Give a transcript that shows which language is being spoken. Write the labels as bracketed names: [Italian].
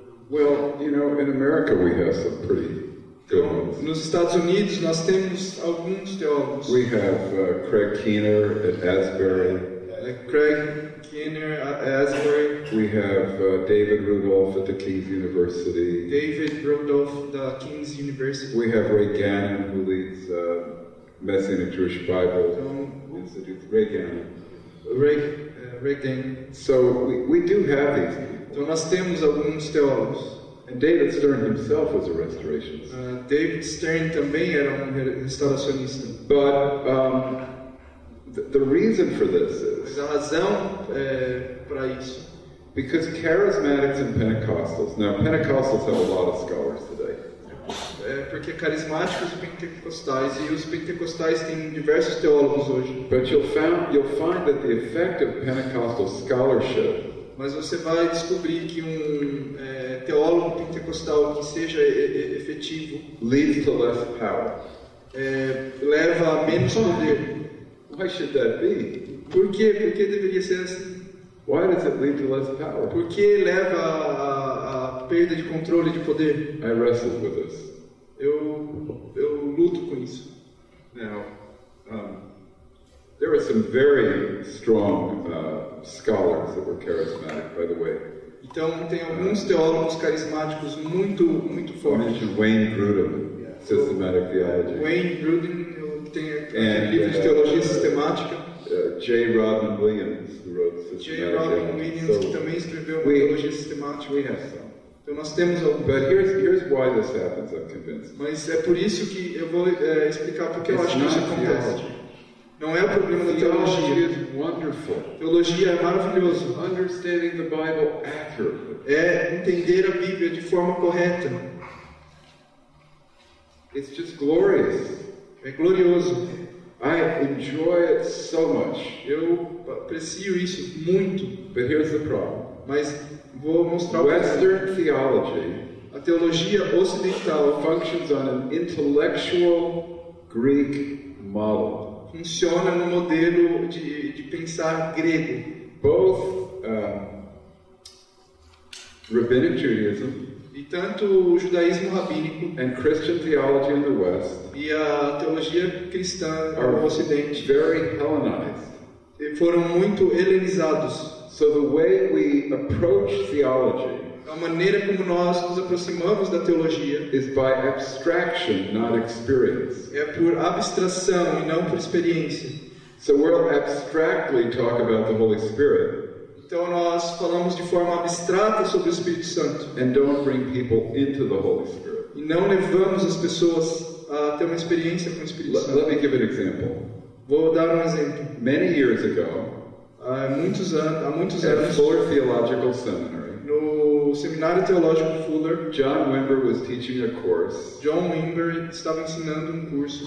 [English] Well, in America we have some pretty good ones. [Portuguese] Nos Estados Unidos nós temos alguns teólogos. [English] We have Craig Keener at Asbury. Craig Keener at Asbury. We have David Rudolph at the King's University. David Rudolph, the King's University. We have Ray Gannon, who leads Messianic Jewish Bible Institute. Ray Gannon. Ray Gannon. So we do have these people. [Portuguese] Então nós temos alguns teólogos. [English] And David Stern himself was a restorationist. [Portuguese] David Stern também era restauracionista. [English] But the reason for this is [Portuguese] a razão para isso. [English] Because charismatics and Pentecostals. Now Pentecostals have a lot of scholars today. [Portuguese] Porque carismáticos e pentecostais, e os pentecostais têm diversos teólogos hoje. [English] But you'll find that the effect of Pentecostal scholarship. [Portuguese] Mas você vai descobrir que teólogo pentecostal que seja efetivo [English] leads to less power. [Portuguese] Leva a menos poder. [English] Why should that be? [Portuguese] Por quê? Por que deveria ser assim? [English] Why does it lead to less power? [Portuguese] Por que leva a perda de controle de poder? [English] I wrestled with this. [Portuguese] Eu luto com isso. [English] Now, there were some very strong scholars that were charismatic, by the way. [Portuguese] Então tem alguns teólogos carismáticos muito fortes. [English] I mentioned Wayne Grudem, Systematic Theology. [Portuguese] Wayne Grudem tem aquele livro de teologia sistemática. [English] J. Rodman Williams, who wrote Systematic J. [Portuguese] Rodman Williams, que também escreveu teologia sistemática. [English] We have some. [Portuguese] Então nós temos alguns. [English] But here's why this happens, I'm convinced. [Portuguese] Mas é por isso que eu vou explicar porque eu acho que isso acontece. Não é o problema da teologia. Teologia é maravilhoso. [English] Understanding the Bible accurately. [Portuguese] É entender a Bíblia de forma correta. [English] It's just glorious. [Portuguese] É glorioso. [English] I enjoy it so much. [Portuguese] Eu aprecio isso muito. [English] But here's the problem. [Portuguese] Mas vou mostrar [English] Western theology. [Portuguese] A teologia ocidental [English] functions on an intellectual Greek model. [Portuguese] Funciona no modelo de pensar grego. [English] Both Rabbinic Judaism [Portuguese] e tanto o judaísmo rabínico [English] and Christian theology in the West [Portuguese] e a teologia cristã no Ocidente [English] very Hellenized. [Portuguese] Foram muito helenizados. [English] So the way we approach theology [Portuguese] a maneira como nós nos aproximamos da teologia [English] is by abstraction, not experience. [Portuguese] É por abstração e não por experiência. [English] So we'll abstractly talk about the Holy Spirit. [Portuguese] Então nós falamos de forma abstrata sobre o Espírito Santo. [English] And don't bring people into the Holy Spirit. [Portuguese] E não levamos as pessoas a ter uma experiência com o Espírito Santo. [English] Let me give an example. [Portuguese] Vou dar um exemplo. [English] Many years ago, [Portuguese] há muitos anos, [English] at Fuller Theological Seminary, [Portuguese] no Seminário Teológico Fuller, [English] John Wimber was teaching a course. [Portuguese] John Wimber estava ensinando um curso